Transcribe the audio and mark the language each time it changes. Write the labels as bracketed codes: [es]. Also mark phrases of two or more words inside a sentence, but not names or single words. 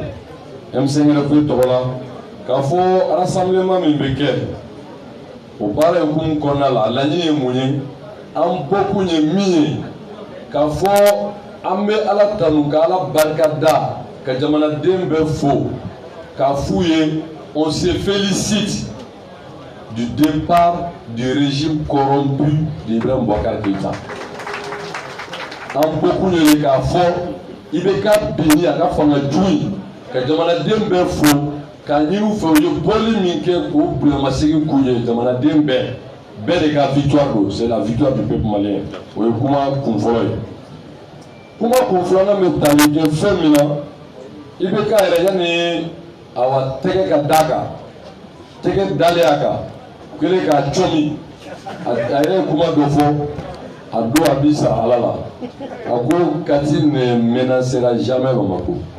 [bm] M5 RFP tɔgɔ la k'a fɔ rassemblement min bɛ kɛ o baara hukumu kɔnɔna la a laɲini ye mun ye an bɔkun ye min ye k'a fɔ an bɛ ala tanu ka ala barika da ka jamanaden bɛɛ fo k'a f'u ye [fr] on se félicite du départ du régime corrompu d'Ibrahim Boubacar Keïta. [bm] An bɔkun ye k'a fɔ IBK binni a ka fanga jugu ka jamanaden bɛɛ fo k'a ɲini u fɛ u ye bɔli min kɛ k'o bilamasegin k'u ye jamanaden bɛɛ de ka victoire do, [fr] c'est la victoire du peuple malien. [bm] O ye kuma kun fɔlɔ ye. Kuma kun filanan bɛ tali kɛ fɛn min na IBK yɛrɛ yanni awa tɛgɛ ka d'a kan tɛgɛ dalen a kan kelen k'a cɔmi a yɛrɛ ye kuma dɔ fɔ a don a bi sa ala la a ko Kati ne [fr] menacera jamais Bamako.